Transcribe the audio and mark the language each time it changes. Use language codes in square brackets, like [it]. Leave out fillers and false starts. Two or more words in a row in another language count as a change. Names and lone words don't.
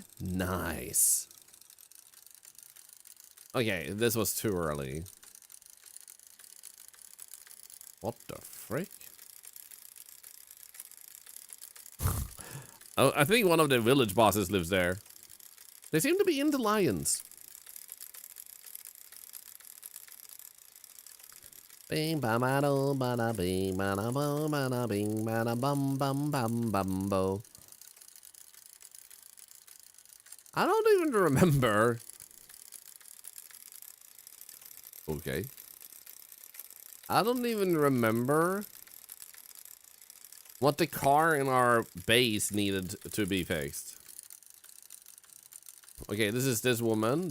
[en] Nice. Okay, this was too early. What the frick? Oh, I think one of the village bosses lives there. They seem to be into lions. Bing ba ba do ba da bing ba da bo ba da bing ba da bum bum bum bum bo. I don't even remember. Okay. I don't even remember what the car in our base needed to be fixed. Okay, this is this woman.